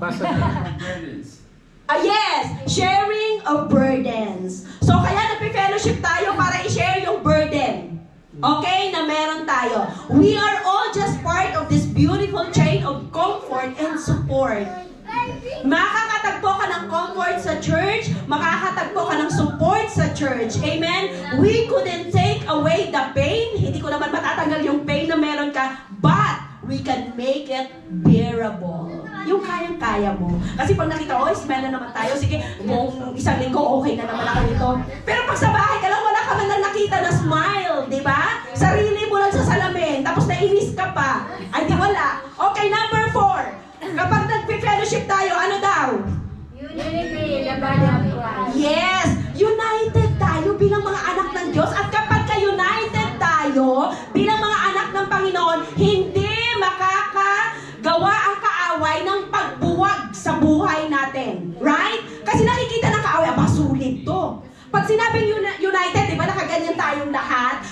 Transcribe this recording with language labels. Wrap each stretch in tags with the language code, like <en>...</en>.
<tl>Basa na.</tl> <en>Yes, sharing of burdens.</en> <tl>So, kaya nagpe-fellowship tayo para i-share yung burden. Okay, na meron tayo.</tl> <en>We are all just part of this beautiful chain of comfort and support.</en> <tl>Makakatagpo ka ng comfort sa church, makakatagpo ka ng support sa church. Amen?</tl> <en>We couldn't take away the pain.</en> <tl>Hindi ko naman matatanggal yung pain na meron ka,</tl> <en>but we can make it bearable.</en> <tl>Yung kayang-kaya mo. Kasi pag nakita, oh, smell na naman tayo. Sige, kung isang linggo, okay na naman ako nito. Pero pag sa bahay ka lang, wala ka man lang nakita na smile. Di ba? Sarili mo lang sa salamin. Tapos nainis ka pa. Ay, di wala. Okay, number 4. Kapag nag-fellowship tayo, ano daw?</tl> <en>Unity, the body of Christ. Yes!</en> <tl>United tayo bilang mga anak ng Diyos. At kapag ka-united tayo bilang mga anak ng Panginoon, hindi makakagawa ang kaaway ng pagbuwag sa buhay natin. Right? Kasi nakikita ng kaaway, aba, sulit to. Pag sinabing united, di ba, nakaganyan tayong lahat.</tl>